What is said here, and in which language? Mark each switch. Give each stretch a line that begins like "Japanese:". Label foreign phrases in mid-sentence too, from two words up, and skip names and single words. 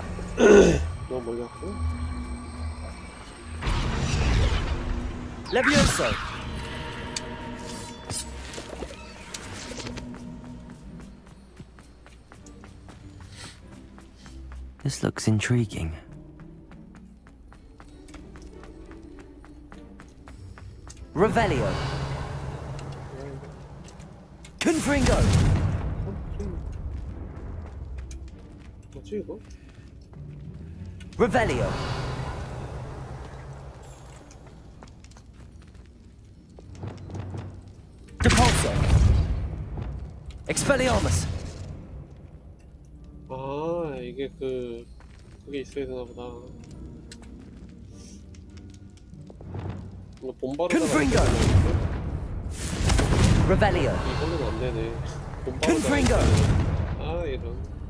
Korean: 너무 멀리 갔고. Levioso!
English: This looks intriguing.
Korean: Revelio! Confringo! 뭐지 이거? Revelio! Depulso! Expelliarmus! 아, 이게 그게 있어야 되나 보다. 이거 본바로 Confringo! Revelio! 이걸로는 안 되네. Confringo! 아, 이런.